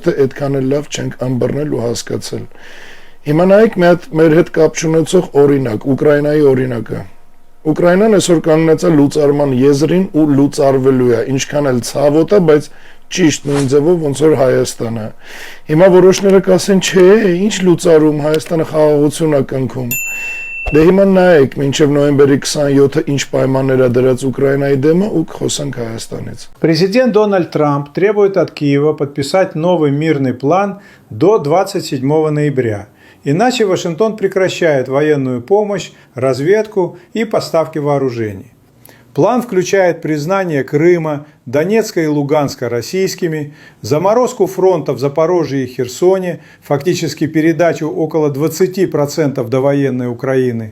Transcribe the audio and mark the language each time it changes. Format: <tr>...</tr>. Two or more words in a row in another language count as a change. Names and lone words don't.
<hy>թե այդքան էլ լավ չենք ըմբռնել ու հասկացել։ Հիմա նայեք մի հատ մեր հետ կապ չունեցող օրինակ, Ուկրաինայի օրինակը։ Ուկրաինան այսօր կանգնած է լուծարման եզրին ու լուծարվելու է, ինչքան էլ ցավոտ է, բայց ճիշտ նույն ձևով ոնց որ Հայաստանը։ Հիմա որոշները կասեն, չէ, ինչ լուծարում, Հայաստանը խաղաղություն է կնքում։ Դե հիմա նայեք, մինչև նոյեմբերի 27-ը ինչ պայմաններ է դրած Ուկրաինայի դեմը ու խոսենք Հայաստանից։</hy> <ru>Президент Дональд Трамп требует от Киева подписать новый мирный план до 27 ноября. Иначе Вашингтон прекращает военную помощь, разведку и поставки вооружений. План включает признание Крыма, Донецка и Луганска российскими, заморозку фронта в Запорожье и Херсоне, фактически передачу около 20% довоенной Украины.</ru>